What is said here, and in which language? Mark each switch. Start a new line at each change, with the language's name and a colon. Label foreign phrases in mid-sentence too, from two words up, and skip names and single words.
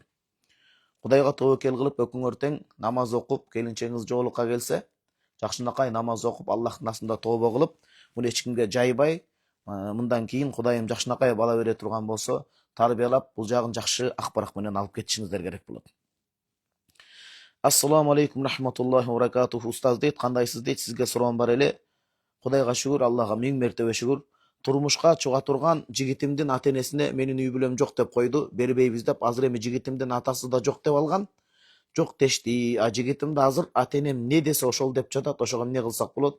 Kyrgyz: Кудайга тобокел кылып, өкүңөр тең намаз окуп, келинчегиңиз жоолукка келсе, жакшынакай намаз окуп, Аллахтын астында тообо кылып, муну эч кимге жайбай, мындан кийин Кудайым жакшынакай бала бере турган болсо, тарбиялап, бул жагын жакшы акбарак менен алып кетишиңиздер керек болот.
Arabic: السلام عليكم ورحمة الله وبركاته.
Kyrgyz: Устаз дейт, кандайсыз дейт, сизге суроом бар эле. Кудайга шүгүр, Аллага миң мертебе шүгүр. Турмушка чыга турган жигитимдин ата-энесине менин үй бүлөм жок деп койду, бербейбиз деп. Азыр эми жигитимдин атасы да жок деп алган. Жок дешти. Жигитим да азыр ата-энем не десе ошол деп жатат. Ошого эмне кылсак болот?